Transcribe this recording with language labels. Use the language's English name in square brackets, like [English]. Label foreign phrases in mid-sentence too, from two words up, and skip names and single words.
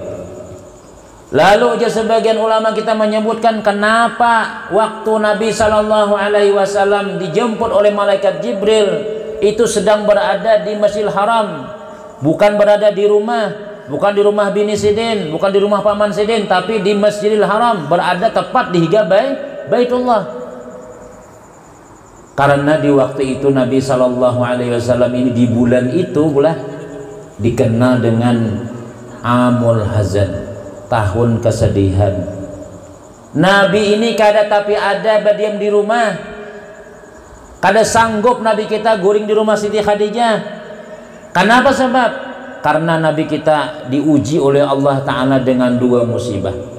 [Indonesian] Lalu sebagian ulama kita menyebutkan kenapa waktu Nabi [Arabic] صلى الله عليه وسلم [Indonesian] dijemput oleh malaikat Jibril itu sedang berada di Masjidil Haram, bukan berada di rumah, bukan di rumah bini Sidin, bukan di rumah paman Sidin, tapi di Masjidil Haram, berada tepat di Higa Baitullah. Karena di waktu itu Nabi [Arabic] صلى الله عليه وسلم [Indonesian] ini di bulan itu dikenal dengan [Arabic] عام الحزن, [Indonesian] tahun kesedihan. [Banjar] Nabi ini kada tapi ada berdiam di rumah, kada sanggup Nabi kita guring di rumah Siti Khadijah. [Indonesian] Kenapa sebab? Karena Nabi kita diuji oleh Allah Ta'ala dengan dua musibah.